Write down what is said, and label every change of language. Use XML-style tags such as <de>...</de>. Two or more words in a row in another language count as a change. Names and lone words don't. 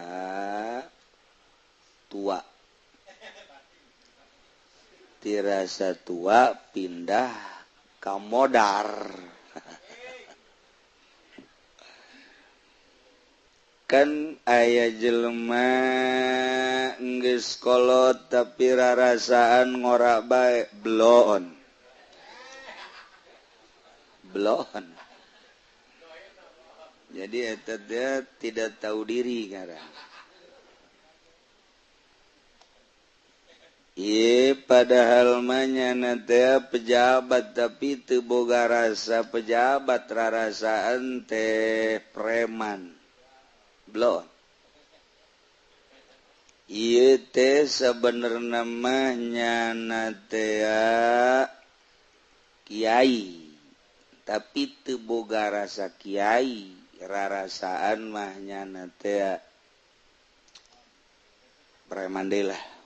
<su>tua ti rasa tua pindah ka modar kan aya jelema geus kolot tapi rarasaan ngora bae bloon jadi eta</su> <id>dia tidak tahu diri</id> <su>ngaran ieu padahal mah nyana teh pejabat tapi teu boga rasa pejabat rarasaan teh preman blon ieu teh sabenerna mah nyana teh kiai tapi teu boga rasa kiai rarasaan mahnya teh preman deui lah</su>